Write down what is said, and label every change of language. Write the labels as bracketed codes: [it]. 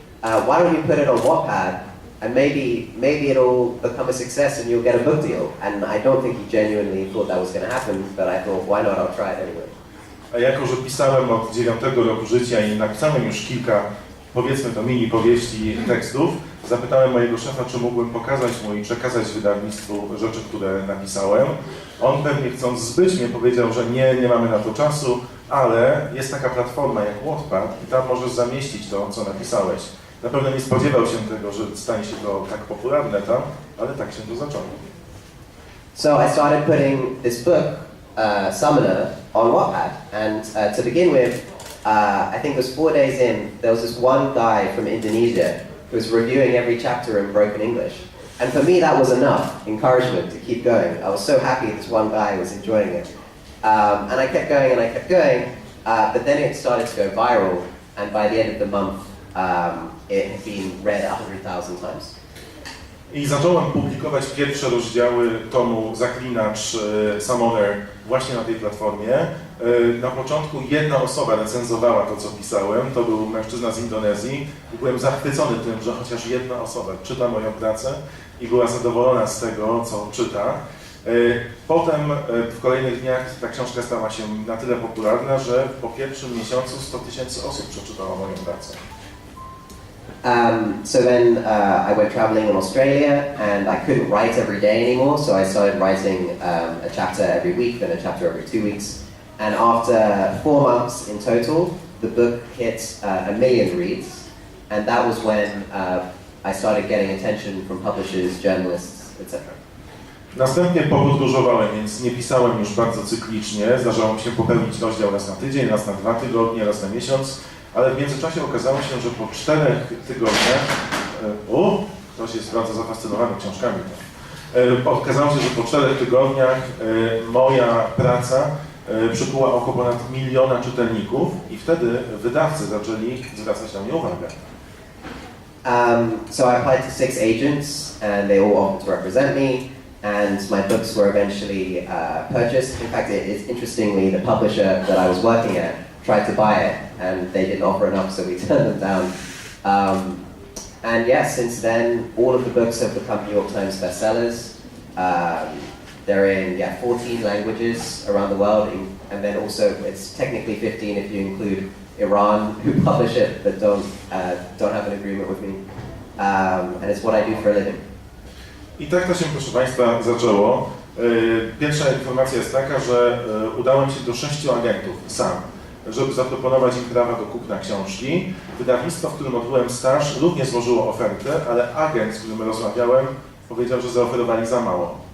[en] Why don't you put it on Wattpad, and maybe it'll become a success and you'll get a book deal." And I don't think he genuinely thought that was going to happen, but I thought, why not? I'll try it anyway. [pl] A jako, że pisałem od 9 roku życia i napisałem już kilka, powiedzmy to mini powieści, tekstów, zapytałem mojego szefa, czy mógłbym pokazać mu i przekazać wydawnictwu rzeczy, które napisałem. On pewnie chcąc zbyć mnie powiedział, że nie mamy na to czasu, ale jest taka platforma jak Wattpad i tam możesz zamieścić to, co napisałeś. Na pewno nie spodziewał się tego, że stanie się to tak popularne tam, ale tak się to zaczęło. [en] So I started putting this book, Sumoner, on Wattpad, and to begin with, I think it was 4 days in, there was this one guy from Indonesia who was reviewing every chapter in broken English. And for me that was enough encouragement to keep going. I was so happy this one guy was enjoying it. And I kept going and I kept going, but then it started to go viral, and by the end of the month, it had been read 100,000 times. [pl] I zacząłem publikować pierwsze rozdziały tomu Zaklinacz Sumoner właśnie na tej platformie. Na początku jedna osoba recenzowała to, co pisałem, to był mężczyzna z Indonezji i byłem zachwycony tym, że chociaż jedna osoba czyta moją pracę i była zadowolona z tego, co czyta. Potem w kolejnych dniach ta książka stała się na tyle popularna, że po pierwszym miesiącu 100 000 osób przeczytało moją pracę. [en] So then I went traveling in Australia, and I couldn't write every day anymore, so I started writing a chapter every week, then a chapter every 2 weeks. And after 4 months in total, the book hit 1 million reads, and that was when I started getting attention from publishers, journalists, etc. [pl] Następnie podróżowałem, więc nie pisałem już bardzo cyklicznie. Zdarzało mi się popełnić rozdział raz na tydzień, raz na 2 tygodnie, raz na miesiąc. Ale w międzyczasie okazało się, że po 4 tygodniach... ktoś jest bardzo zafascynowany książkami. Okazało się, że po 4 tygodniach moja praca przykuła oko ponad 1 000 000 czytelników i wtedy wydawcy zaczęli zwracać na mnie uwagę. [en] So I applied to 6 agents, and they all offered to represent me, and my books were eventually purchased. In fact, interestingly, the publisher that I was working at tried to buy it, and they didn't offer enough, so we turned them down. And yes, since then, all of the books have become New York Times bestsellers. They're in 14 languages around the world, and then also it's technically 15 if you include Iran, who publish it but don't have an agreement with me. And it's what I do for a living. [pl] I tak to się, proszę Państwa, zaczęło. Pierwsza informacja jest taka, że udałem się do 6 agentów sam, żeby zaproponować im prawa do kupna książki. Wydawnictwo, w którym odbyłem staż, również złożyło ofertę, ale agent, z którym rozmawiałem, powiedział, że zaoferowali za mało.